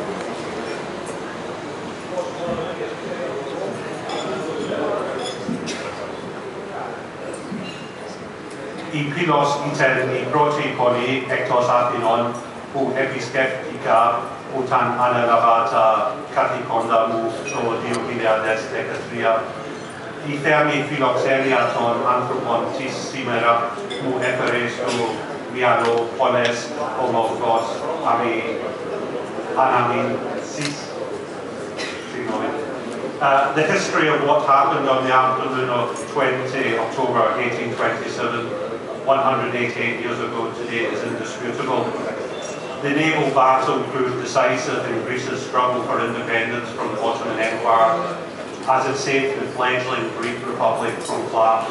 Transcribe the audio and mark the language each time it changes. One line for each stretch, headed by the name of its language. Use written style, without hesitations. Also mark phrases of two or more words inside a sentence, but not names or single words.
Greek: Η Πύλος ήταν η πρώτη πόλη εκτός Αθηνών που επισκέφτηκα όταν ανέλαβα τα καθήκοντα μου το 2013. Η θερμή φιλοξενία των άνθρωπων της σήμερα μου έφερε στο μυαλό πολλές ομορφώς αναμνήσεις.
English: The history of what happened on the afternoon of 20 October 1827, 188 years ago today, is indisputable. The naval battle proved decisive in Greece's struggle for independence from the Ottoman Empire, as it saved the fledgling Greek Republic from collapse.